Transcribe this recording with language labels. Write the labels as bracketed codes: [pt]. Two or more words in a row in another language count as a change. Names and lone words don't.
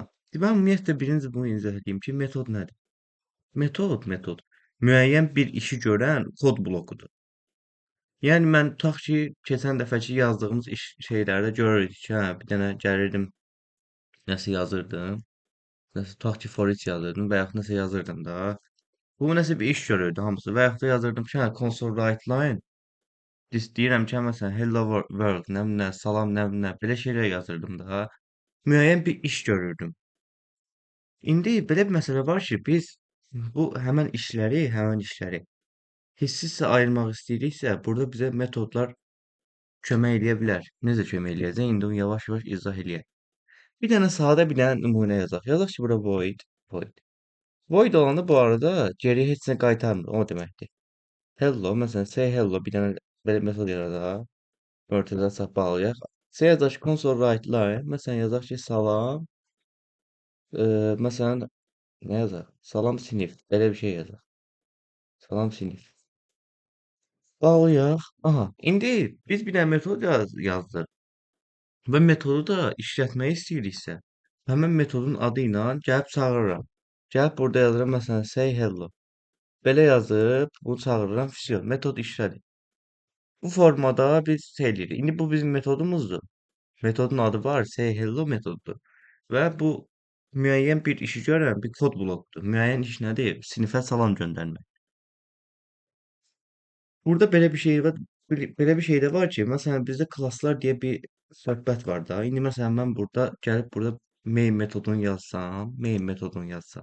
[az] Mən ümumiyyətlə birinci bunu izah edeyim ki, metod nədir? Metod. Müəyyən bir işi görən kod blokudur. Yəni mən tutaq ki, keçən dəfəki yazdığımız iş şeylərdə görürdük ki, hə, bir dənə gəlirdim, nəsə yazırdım. Nəsə tutaq ki, [en] for each [az] yazırdım və yaxud nəsə yazırdım da. Bu nəsə bir iş görürdü hamısı və yaxud da yazırdım ki, hə, [en] console write line. [az] Deyirəm ki, hə, məsələn, [en] hello world, [az] nə bilim nə, salam nə bilim nə, belə şeylər yazırdım da. Müəyyən bir iş görürdüm. İndi belə bir məsələ var ki, biz bu həmin işləri hissə ayırmaq istəyiriksə, burada bizə metodlar kömək eləyə bilər. Necə kömək eləyəcək? İndi onu yavaş-yavaş izah eləyək. Bir dənə sadə bir dənə nümunə yazaq. Yazaq ki, bura void. Void olanı bu arada geriyə heç nə qaytarmır. O deməkdir. Hello, məsələn, [en] say hello [az] bir dənə belə metod yaradaq. Örtədə sağ bağlayaq. Say yazaq ki, [en] console write line. [az] Məsələn, yazaq ki, salam. Məsələn, nə yazaq? Salam sinif. Belə bir şey yazaq. Salam sinif. Bağlayaq. Aha, indi biz bir dənə metod yazdıq. Və metodu da işlətmək istəyiriksə, həmin metodun adı ilə gəlib çağırıram. Gəlib burada yazıram, məsələn, [en] say hello. [az] Belə yazıb, bunu çağırıram, vsyo, metod işlədi. Bu formada biz şey eləyirik. İndi bu bizim metodumuzdur. Metodun adı var, [en] say hello [az] metodudur. Və bu müəyyən bir işi görən bir kod blokudur. Müəyyən iş nədir? Sinifə salam göndərmək. Burada belə bir şey var. Belə bir şey də var ki, məsələn, bizdə klasslar deyə bir söhbət var da. İndi məsələn mən burada gəlib burada main metodunu yazsam.